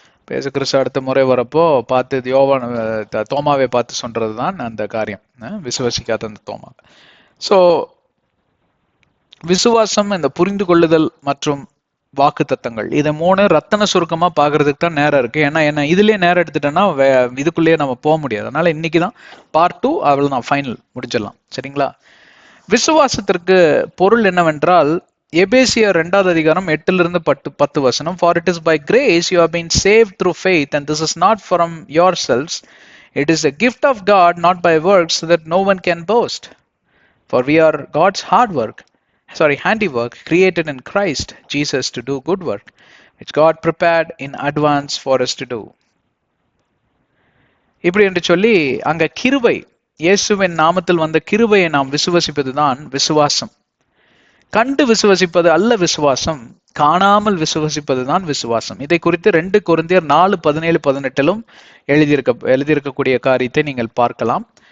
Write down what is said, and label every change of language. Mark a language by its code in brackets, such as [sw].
[ta] இயேசு கிறிஸ்து அடுத்த முறை வரப்போ பார்த்து தோமாவை பார்த்து சொல்றதுதான் அந்த காரியம், விசுவாசிக்காத அந்த தோமா. சோ விசுவாசம், இந்த புரிந்து கொள்ளுதல் மற்றும் வாக்கு தத்தங்கள், இதை 3 ரத்தன சுருக்கமா பாக்குறதுக்கு தான் நேரம் இருக்கு. ஏன்னா என்ன இதுலயே நேரம் எடுத்துட்டோம்னா இதுக்குள்ளேயே நம்ம போக முடியாது. அதனால இன்னைக்குதான் பார்ட் 2, அவ்வளவுதான், ஃபைனல் முடிச்சிடலாம். சரிங்களா? விசுவாசத்திற்கு பொருள் என்னவென்றால், எபேசியர் 2வது அதிகாரம் 8-10 [en] For it is by grace you have been saved through faith, and this is not from yourselves, it is a gift of God, not by works, so that no one can boast. For we are God's handiwork, created in Christ Jesus to do good work, which God prepared in advance for us to do. [ta] இப்படி என்று சொல்லி அங்க கிருபை, இயேசுவின் நாமத்தில் வந்த கிருபையை நாம் விசுவசிப்பதுதான் விசுவாசம். கண்டு விசுவசிப்பது அல்ல விசுவாசம், காணாமல் விசுவசிப்பதுதான் விசுவாசம். இதை குறித்து 2 கொரிந்தியர் 4:17-18 எழுதியிருக்கக்கூடிய காரியத்தை நீங்கள் பார்க்கலாம்.